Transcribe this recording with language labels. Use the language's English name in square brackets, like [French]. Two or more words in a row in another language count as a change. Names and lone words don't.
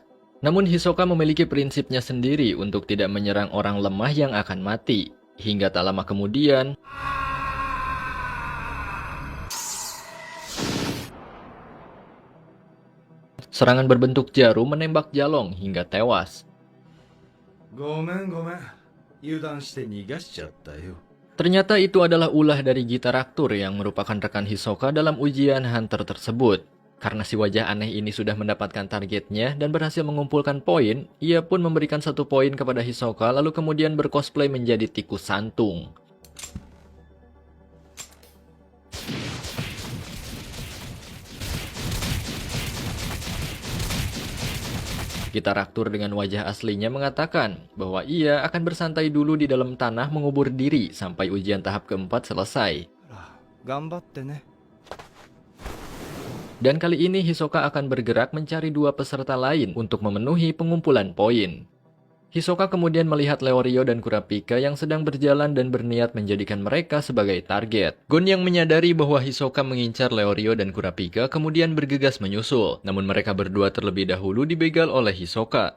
[Indonesian] Namun Hisoka memiliki prinsipnya sendiri untuk tidak menyerang orang lemah yang akan mati. Hingga tak lama kemudian, serangan berbentuk jarum menembak Jalong hingga tewas. [Japanese] ごめんごめん。油断して逃がしちゃったよ。 [Indonesian] Ternyata itu adalah ulah dari Gitaraktur yang merupakan rekan Hisoka dalam ujian Hunter tersebut. Karena si wajah aneh ini sudah mendapatkan targetnya dan berhasil mengumpulkan poin, ia pun memberikan 1 poin kepada Hisoka lalu kemudian bercosplay menjadi tikus santung. Gitaraktur dengan wajah aslinya mengatakan bahwa ia akan bersantai dulu di dalam tanah mengubur diri sampai ujian tahap keempat selesai. [Japanese] 頑張ってね。 [Indonesian] Dan kali ini Hisoka akan bergerak mencari 2 peserta lain untuk memenuhi pengumpulan poin. Hisoka kemudian melihat Leorio dan Kurapika yang sedang berjalan dan berniat menjadikan mereka sebagai target. Gon yang menyadari bahwa Hisoka mengincar Leorio dan Kurapika kemudian bergegas menyusul, namun mereka berdua terlebih dahulu dibegal oleh Hisoka.